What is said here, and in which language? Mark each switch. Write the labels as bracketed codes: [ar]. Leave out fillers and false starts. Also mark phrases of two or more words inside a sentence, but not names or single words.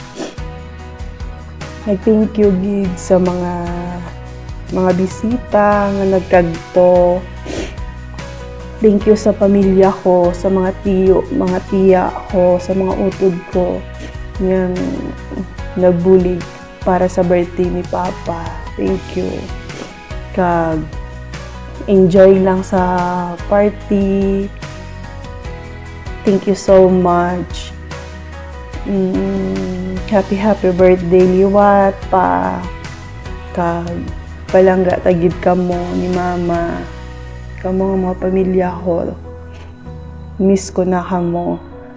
[en] Thank you [hil] gid sa mga bisita nga nagkadto. [en] Thank you [hil] sa pamilya ko, sa mga tiyo, mga tiya ko, sa mga utod ko nga nagbulig para sa birthday ni Papa. [en] Thank you. [hil] Kag enjoy lang sa party. [en] Thank you so much. Happy birthday [hil] liwat pa. Kag palangga tagid kamo ni Mama. Kamo nga mga pamilya ko. Miss ko na kamo.